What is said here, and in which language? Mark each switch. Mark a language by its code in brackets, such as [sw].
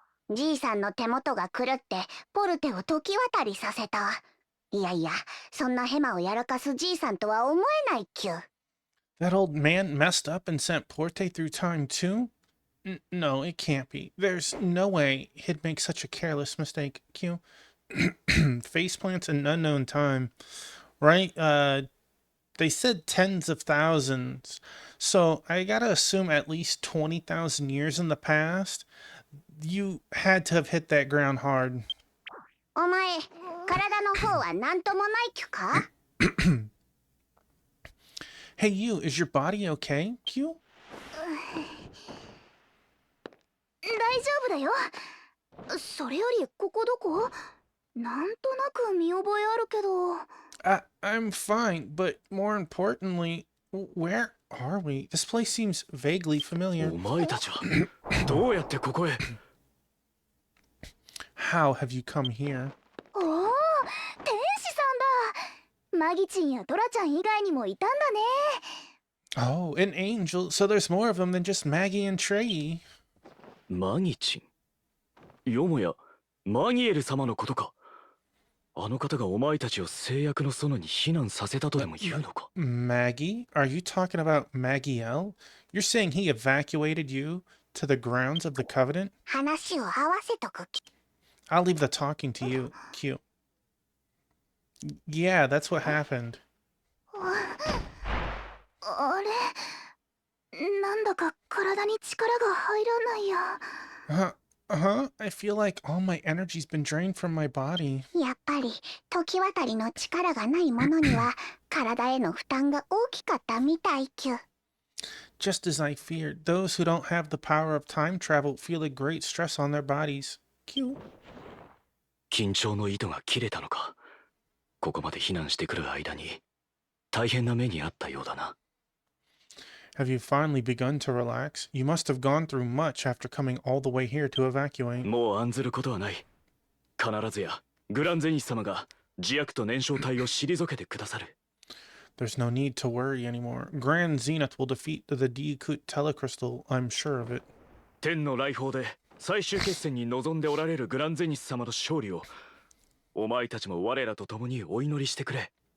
[ja] じいさんの手元が狂ってポルテを時渡りさせた。いやいや、そんなヘマをやらかすじいさんとは思えないきゅ。 [en] That old man messed up and sent Porte through time too? No, it can't be. There's no way he'd make such a careless mistake, Q. Faceplants in unknown time. Right? They said tens of thousands. So I gotta assume at least 20,000 years in the past. You had to have hit that ground hard. [ja] お前、体の方はなんともないきゅか？ [en] Hey, you, is your body okay, Q? [ja] 大丈夫だよ。それよりここどこ？なんとなく見覚えあるけど。 [en] I'm fine, but more importantly, where are we? This place seems vaguely familiar. [ja] お前たちはどうやってここへ？ [en] How have you come here? [ja] おお、天使さんだ。マギチンやドラちゃん以外にもいたんだね。 [en] Oh, an angel. So there's more of them than just Maggie and Trey. [ja] マギチン。よもやマギエル様のことか。あの方がお前たちを制約の園に避難させたとでも言うのか。 [en] Maggie? Are you talking about Maggie-El? You're saying he evacuated you to the grounds of the Covenant? [ja] 話を合わせとくき。 [en] I'll leave the talking to you, Q. Yeah, that's what happened. [ja] あれ、なんだか体に力が入らないや。 [en] Huh? I feel like all my energy's been drained from my body. [ja] やっぱり時渡りの力がないものには体への負担が大きかったみたいきゅ。 [en] Just as I feared, those who don't have the power of time travel feel a great stress on their bodies. Cute. [ja] 緊張の糸が切れたのか。ここまで避難してくる間に大変な目にあったようだな。 [en] Have you finally begun to relax? You must have gone through much after coming all the way here to evacuate. [ja] もう案ずることはない。必ずやグランゼニス様が自悪と燃焼体を退けてくださる。 [en] There's no need to worry anymore. Grand Zenith will defeat the Diakut Telecrystal, I'm sure of it. [ja] 天の来訪で最終決戦に臨んでおられるグランゼニス様の勝利をお前たちも我らと共にお祈りしてくれ。